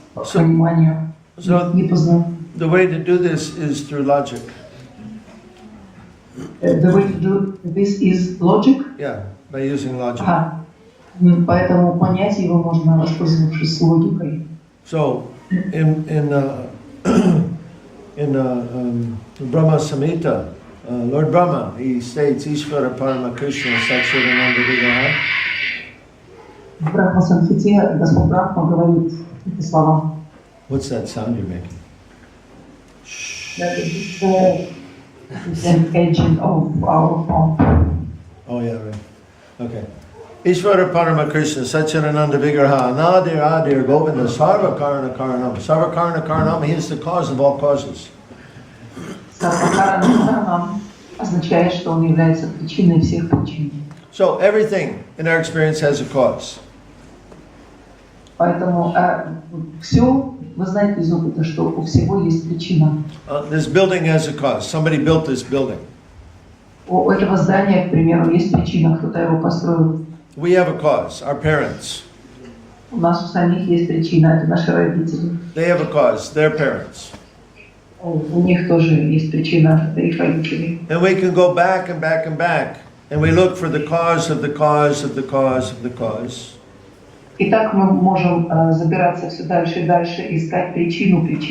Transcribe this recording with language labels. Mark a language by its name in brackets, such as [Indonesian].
[Russian] пониманию, не познанию. [English] The way to do this is through logic. The way to do this is logic. Yeah, by using logic. [Russian] Поэтому понять его можно, воспользовавшись логикой. [English] So, in Brahma Samhita, Lord Brahma, he states, [Sanskrit] Ishvara Parama Krishna Satchidananda Vigraha. [Russian] В Брахма Самхите Господь Брахма говорит эти слова. [English] What's that sound you're making? That is the agent of our phone. Oh yeah, right. Okay. [Sanskrit] Ishvara Parama Krishna Satchidananda Vigraha Anadir Adir Govinda Sarva Karana Karanam. [English] Sarva Karana Karanam, he is the cause of all causes. [Russian] Сарвакарана означает, что он является причиной всех причин. [English] So everything in our experience has a cause. [Russian] Поэтому все, вы знаете из опыта, что у всего есть причина. [English] This building has a cause. Somebody built this building. [Russian] У этого здания, к примеру, есть причина, кто-то его построил. [English] We have a cause, our parents. [Russian] У нас у самих есть причина, это наши родители. [English] They have a cause, their parents. [Russian] У них тоже есть причина, это их родители. [English] And we can go back and back and back, and we look for the cause of the cause of the cause of the cause. [Russian] И так мы можем забираться все дальше и дальше, искать причину.